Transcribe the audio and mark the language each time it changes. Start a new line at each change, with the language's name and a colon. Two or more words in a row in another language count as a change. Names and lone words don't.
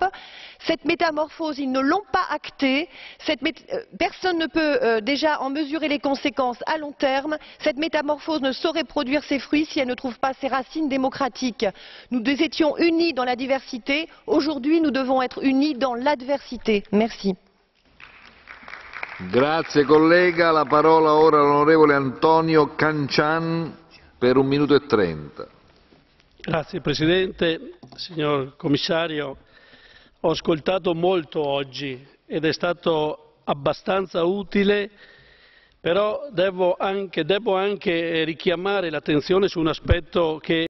French: Cette métamorphose, ils ne l'ont pas actée. Personne ne peut déjà en mesurer les conséquences à long terme. Cette métamorphose ne saurait produire ses fruits si elle ne trouve pas ses racines démocratiques. Nous étions unis dans la diversité. Aujourd'hui, nous devons être unis dans l'adversité. Merci.
Italian: Grazie collega, la parola ora all'onorevole Antonio Cancian per 1 minuto e 30. Grazie Presidente, signor Commissario, ho ascoltato molto oggi ed è stato abbastanza utile, però devo anche richiamare l'attenzione su un aspetto che